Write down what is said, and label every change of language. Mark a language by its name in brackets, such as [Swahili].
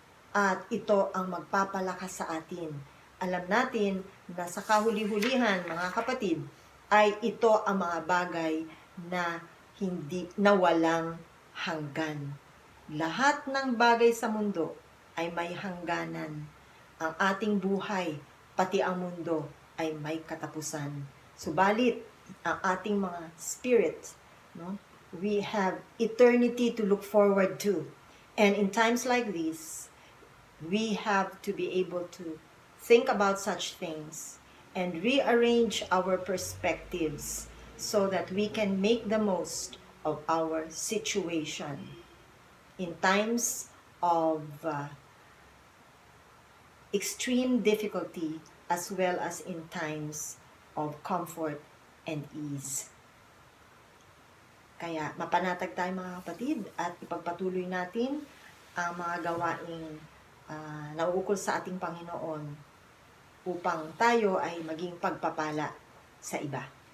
[Filipino] At ito ang magpapalakas sa atin. Alam natin na sa kahuli-hulihan, mga kapatid, ay ito ang mga bagay na walang hanggan. Lahat ng bagay sa mundo ay may hangganan. Ang ating buhay, pati ang mundo, ay may katapusan. Subalit, ang ating mga spirit, no? [English] We have eternity to look forward to. And in times like this, we have to be able to think about such things and rearrange our perspectives so that we can make the most of our situation in times of extreme difficulty as well as in times of comfort and ease. [Filipino] Kaya mapanatag tayo mga kapatid at ipagpatuloy natin ang mga gawaing nauukol sa ating Panginoon upang tayo ay maging pagpapala sa iba.